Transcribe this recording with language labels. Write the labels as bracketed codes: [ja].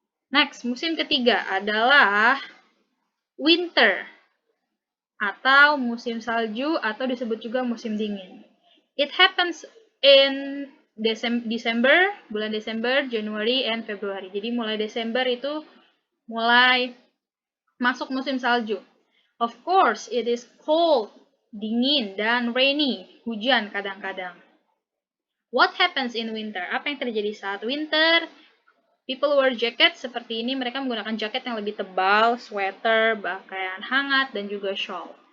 [id] Next, musim ketiga adalah winter atau musim salju atau disebut juga musim dingin. [en] It happens in December, [id] bulan Desember, [en] January, and February. [id] Jadi mulai Desember itu mulai masuk musim salju. [en] Of course, it is cold, dingin, dan rainy, [id] hujan kadang-kadang. [en] What happens in winter? [id] Apa yang terjadi saat winter? [en] People wear jacket [id] seperti ini, mereka menggunakan jaket yang lebih tebal, sweater, pakaian hangat, dan juga shawl.